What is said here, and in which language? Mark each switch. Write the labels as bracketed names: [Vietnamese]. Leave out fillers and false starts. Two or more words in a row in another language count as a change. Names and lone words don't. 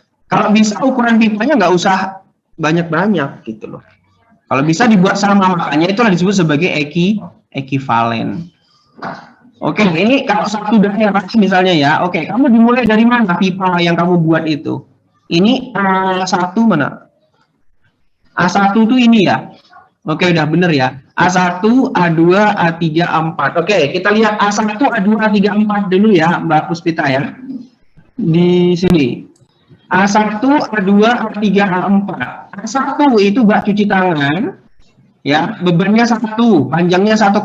[Indonesian] Kalau bisa ukuran pipanya nggak usah banyak-banyak gitu loh. Kalau bisa dibuat sama, makanya itulah disebut sebagai ekivalen. Oke, ini kalau satu daerah misalnya ya, oke, kamu dimulai dari mana pipa yang kamu buat itu? Ini A1 mana? A1 itu ini ya. Oke, udah bener ya. A1, A2, A3, A4. Oke, kita lihat A1, A2, A3, A4 dulu ya, Mbak Puspita ya. Di sini. A1, A2, A3, A4. A1 itu bak cuci tangan, ya, bebannya 1, panjangnya 1,5.